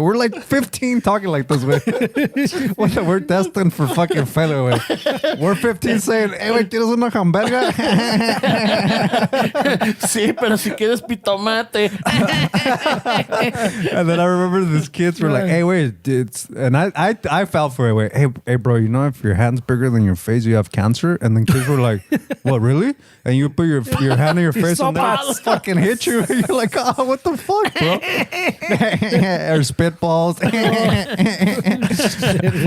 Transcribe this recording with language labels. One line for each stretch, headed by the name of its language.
English: We're like 15 talking like this, güey. We're destined for fucking failure, güey. We're 15 saying, hey, güey,
Spanish: ¿quieres una hamburga? Sí, pero si quieres pitomate.
English: And then I remember these kids were like, hey, wait, and I fell for it. Wait, hey, bro, you know, if your hand's bigger than your face, you have cancer. And then kids were like, what, really? And you put your hand in your face and they'll
Spanish: Sopas.
English: fucking hit you. You're like, oh, what the fuck, bro? Or spitballs.